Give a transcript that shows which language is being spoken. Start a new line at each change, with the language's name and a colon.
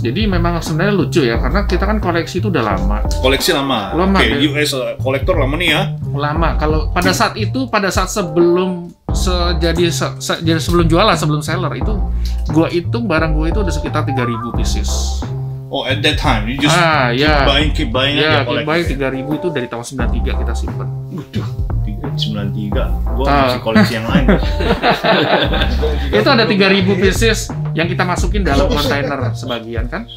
Indonesian: Jadi memang sebenarnya lucu ya, karena kita kan koleksi itu udah lama. Koleksi lama? Oke, US kolektor lama nih ya? Lama. Kalau pada saat sebelum sebelum jualan, sebelum seller itu, gua hitung barang gua itu udah sekitar 3.000 pieces.
English: Oh, at that time you just keep buying aja. Keep buying
Indonesian: 3.000 itu dari tahun 93 kita simpan. Waduh, 93. Gua masih koleksi yang lain. Itu ada 3.000 pieces yang kita masukin dalam kontainer sebagian kan?